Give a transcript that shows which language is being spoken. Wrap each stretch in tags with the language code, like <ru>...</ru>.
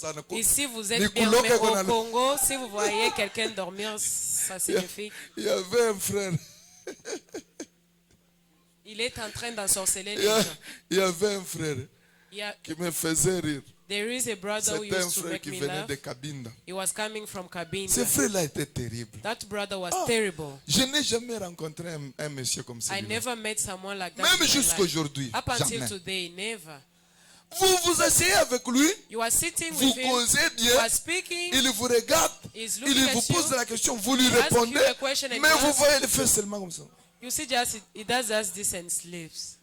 <fr>Ici vous êtes bien, mais au Congo, si vous voyez quelqu'un dormir, ça signifie. Il y avait un frère. Il est en train d'ensorceler les gens. Il y avait un frère qui me faisait rire.</fr> <en>There is a brother who used to make me laugh. He was coming from Kabinda.</en> <fr>Ce frère-là était terrible.</fr> <en>That brother was terrible.</en> <fr>Je n'ai jamais rencontré un monsieur comme ça.</fr> <en>I never met someone like that.</en> <fr>Même jusqu'aujourd'hui.</fr> <en>Up until today, never.</en> <fr>Vous vous asseyez avec lui,</fr> <en>you are sitting</en> <fr>vous</fr> <en>with him,</en> <fr>causez bien,</fr> <en>you are speaking,</en> <fr>il vous regarde, il vous pose la question, vous lui répondez, mais vous voyez, il fait seulement comme ça.</fr> <en>You see, just he does just this and sleeps.</en>